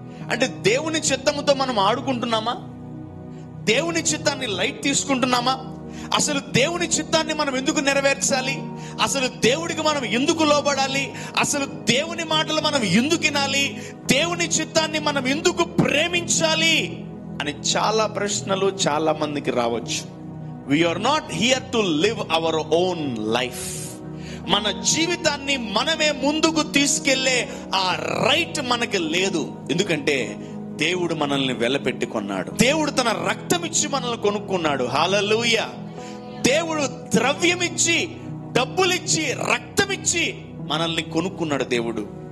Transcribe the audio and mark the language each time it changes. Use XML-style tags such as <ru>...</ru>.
<te>అంటే దేవుని చిత్తముతో మనం ఆడుకుంటున్నామా? దేవుని చిత్తాన్ని లైట్ తీసుకుంటున్నామా? అసలు దేవుని చిత్తాన్ని మనం ఎందుకు నెరవేర్చాలి? అసలు దేవుడికి మనం ఎందుకు లోబడాలి? అసలు దేవుని మాటలు మనం ఎందుకు వినాలి? దేవుని చిత్తాన్ని మనం ఎందుకు ప్రేమించాలి అని చాలా ప్రశ్నలు చాలా మందికి రావచ్చు.</te> <en>We are not here to live our own life.</en> <te>మన జీవితాన్ని మనమే ముందుకు తీసుకెళ్లే ఆ రైట్ మనకి లేదు. ఎందుకంటే దేవుడు మనల్ని వెలపెట్టి కొన్నాడు. దేవుడు తన రక్తం ఇచ్చి మనల్ని కొనుక్కున్నాడు. హల్లెలూయా. దేవుడు ద్రవ్యమిచ్చి, డబ్బులిచ్చి, రక్తమిచ్చి మనల్ని కొనుక్కున్నాడు దేవుడు.</te>